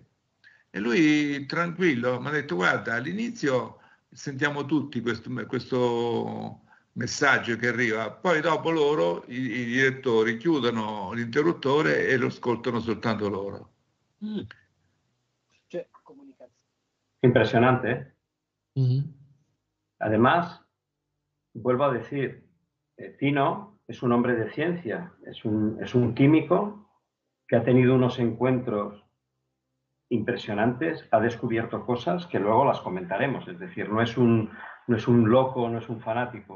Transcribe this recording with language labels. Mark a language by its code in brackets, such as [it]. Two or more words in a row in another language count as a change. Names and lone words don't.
[it] E lui, tranquillo, mi ha detto, guarda, all'inizio sentiamo tutti questo messaggio che arriva, poi dopo loro, i direttori, chiudono l'interruttore e lo ascoltano soltanto loro. Cioè, comunicazione. Impressionante, [es] ¿eh? Además, vuelvo a decir, Tino es un hombre de ciencia, es un químico que ha tenido unos encuentros impresionantes, ha descubierto cosas que luego las comentaremos, es decir, no es un loco, no es un fanático.